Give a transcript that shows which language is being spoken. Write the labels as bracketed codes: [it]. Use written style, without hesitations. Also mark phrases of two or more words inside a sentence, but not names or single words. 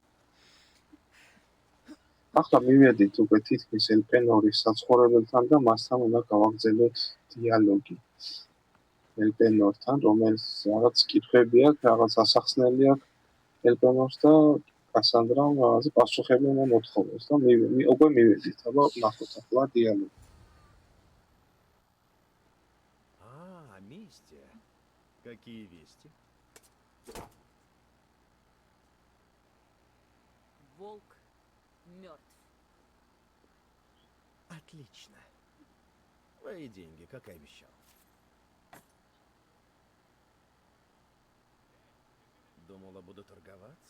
[ka] ახლა მივედით უკვე თითქმის ელპენორის საცხოვრებელთან და მასთან უნდა გავაგრძელოთ დიალოგი. ელპენორთან, რომელიც რაღაც კითხვები აქვს, რაღაც ასახსნელი აქვს ელპენორს და კასანდრამ რაღაც პასუხები უნდა მოთხოვოს და უკვე მივედით, აბა ნახოთ ახლა დიალოგი. [ru] Мистер, какие вести? Волк мертв. Отлично. Твои деньги, как и обещал. Думала, буду торговаться?